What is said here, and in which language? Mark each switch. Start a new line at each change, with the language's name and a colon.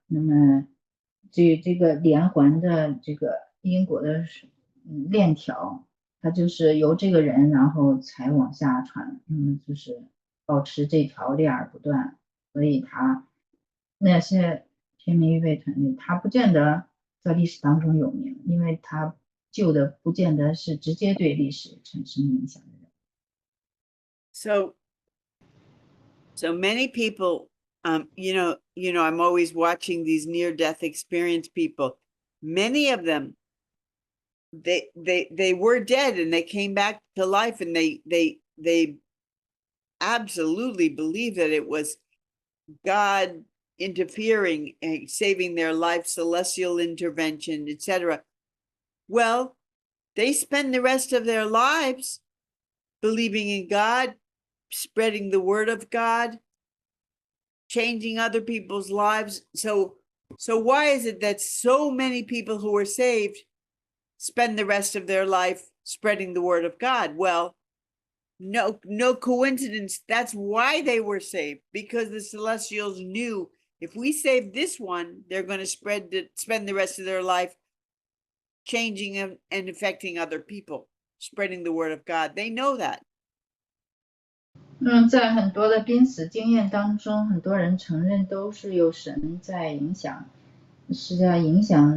Chinese: 那么这个连环的这个因果的链条，它就是由这个人然后才往下传，就是保持这条链儿不断。所以那些天命预备团队，他不见得在历史当中有名，因为他救的不见得是直接对历史产生影响的人。
English: So many people, you know, I'm always watching these near-death experience people. Many of them, they were dead and they came back to life, and they absolutely believe that it was God interfering and saving their life, celestial intervention, etc. Well, they spend the rest of their lives believing in God, spreading the word of God, changing other people's lives. So why is it that so many people who are saved spend the rest of their life spreading the word of God? Well, no coincidence. That's why they were saved, because the celestials knew if we save this one, they're going to spend the rest of their life changing and affecting other people, spreading the word of God. They know that.
Chinese: 在很多的濒死经验当中，很多人承认都是有神在影响，是在影响。